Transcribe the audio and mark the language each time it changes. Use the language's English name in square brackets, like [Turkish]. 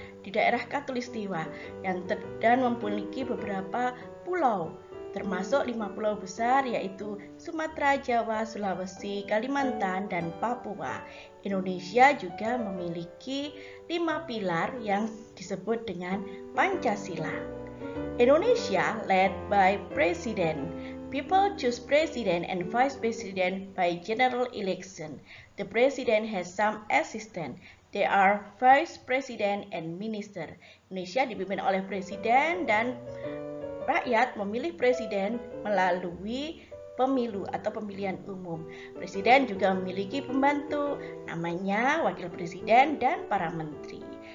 [Indonesian] daerah Khatulistiwa dan memiliki beberapa pulau, termasuk 5 pulau besar yaitu Sumatera, Jawa, Sulawesi, Kalimantan, dan Papua. Indonesia juga memiliki 5 pilar yang disebut dengan Pancasila. [English] Indonesia led by President. People choose president and vice president by general election. The president has some assistant. They are vice president and minister. [Indonesian] Indonesia dipimpin oleh presiden dan rakyat memilih presiden melalui pemilu atau pemilihan umum. Presiden juga memiliki pembantu, namanya wakil presiden dan para menteri.